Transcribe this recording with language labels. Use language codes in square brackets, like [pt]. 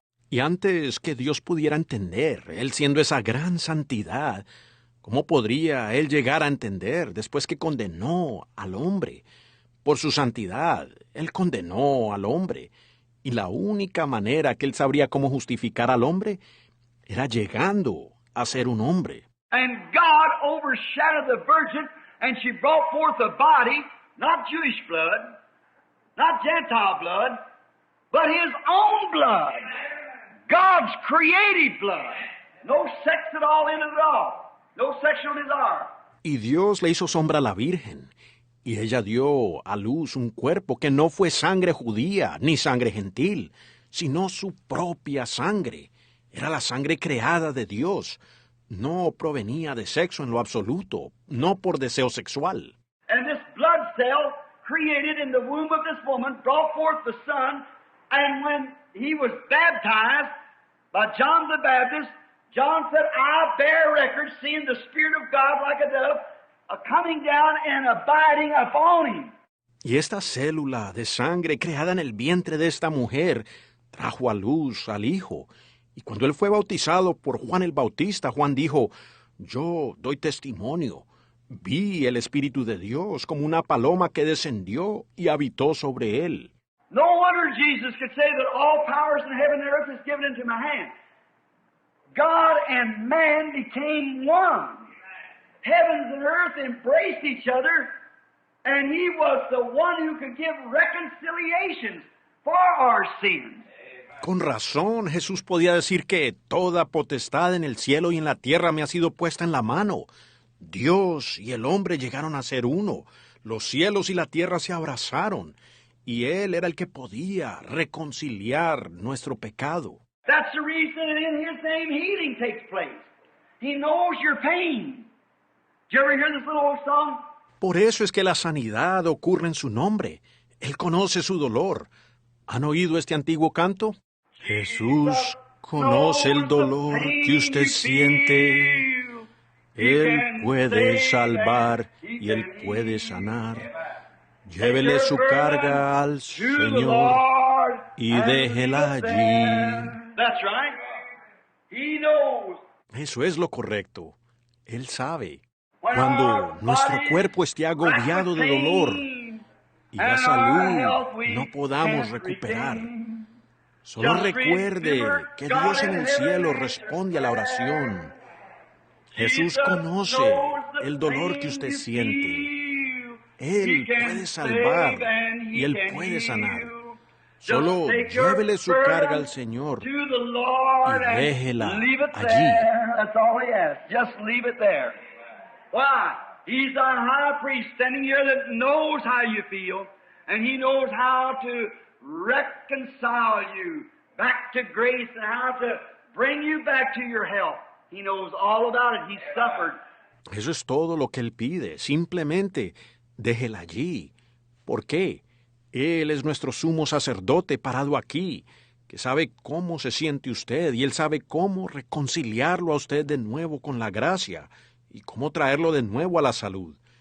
[es] Y antes que Dios pudiera entender, Él siendo esa gran santidad, ¿cómo podría Él llegar a entender después que condenó al hombre? Por su santidad, Él condenó al hombre. Y la única manera que Él sabría cómo justificar al hombre era llegando a ser un hombre. [en] And God overshadowed the virgin, and she brought forth a body, not Jewish blood, not Gentile blood, but his own blood. God's creative blood. No sex at all in it at all. No sexual desire. [es] Y Dios le hizo sombra a la Virgen, y ella dio a luz un cuerpo que no fue sangre judía ni sangre gentil, sino su propia sangre. Era la sangre creada de Dios. No provenía de sexo en lo absoluto, no por deseo sexual. [en] And this blood cell created in the womb of this woman brought forth the Son, and when he was baptized by John the Baptist, John said, I bear record, seeing the Spirit of God like a dove, coming down and abiding upon him. [es] Y esta célula de sangre creada en el vientre de esta mujer trajo a luz al Hijo. Y cuando él fue bautizado por Juan el Bautista, Juan dijo, yo doy testimonio. Vi el Espíritu de Dios como una paloma que descendió y habitó sobre él. [en] No wonder Jesus could say that all powers in heaven and earth is given into my hand. God and man became one. Heavens and earth embraced each other, and he was the one who could give reconciliations for our sins. [es] Con razón, Jesús podía decir que toda potestad en el cielo y en la tierra me ha sido puesta en la mano. Dios y el hombre llegaron a ser uno. Los cielos y la tierra se abrazaron. Y Él era el que podía reconciliar nuestro pecado. [en] That's the reason that in His name healing takes place. He knows your pain. Did you ever hear this little old song? [es] Por eso es que la sanidad ocurre en su nombre. Él conoce su dolor. ¿Han oído este antiguo canto? Jesús conoce el dolor que usted siente. Él puede salvar y Él puede sanar. Llévele su carga al Señor y déjela allí. [en] That's right. He knows. [es] Eso es lo correcto. Él sabe. Cuando nuestro cuerpo esté agobiado de dolor y la salud no podamos recuperar, solo recuerde que Dios en el cielo responde a la oración. Jesús conoce el dolor que usted siente. Él puede salvar y Él puede sanar. Solo llévele su carga al Señor y déjela allí. [en] That's all He asks. Just leave it there. Why? He's our high priest standing here that knows how you feel, and He knows how to reconcile you back to grace and how to bring you back to your health. He knows all about it. He suffered. [es] Eso es todo lo que Él pide. Simplemente déjela allí. ¿Por qué? Él es nuestro sumo sacerdote parado aquí, que sabe cómo se siente usted y Él sabe cómo reconciliarlo a usted de nuevo con la gracia y cómo traerlo de nuevo a la salud.